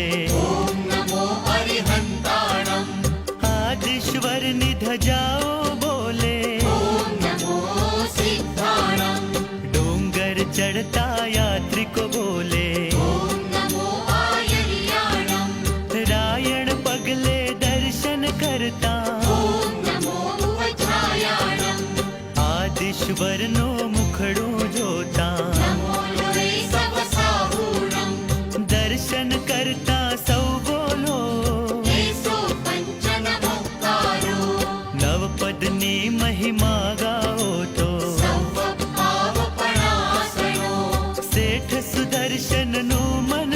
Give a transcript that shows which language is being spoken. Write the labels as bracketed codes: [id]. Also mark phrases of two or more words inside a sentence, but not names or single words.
[pra] ओम नमो अरिहंताणम्। [gu] આદિશ્વરની ધ્વજાઓ બોલે [pra] ओम नमो सिद्धाणम्। [gu] ડોંગર ચઢતા યાત્રિકો બોલે [pra] ओम नमो आयर्याणम्। [gu] રાયણ પગલે દર્શન કરતા [pra] ओम नमो उपछायाणम्। [gu] આદિશ્વરનો મુખડો જોતા [pra] नमो लोरे सवसाहूणम्। [gu] દર્શન કરતા સૌ બોલો [pra] एसो पंचनमोक्तारो। [gu] નવપદની મહિમા ગાઓ તો [pra] सौवभावपणासनो। [gu] સેઠ સુદર્શન નુ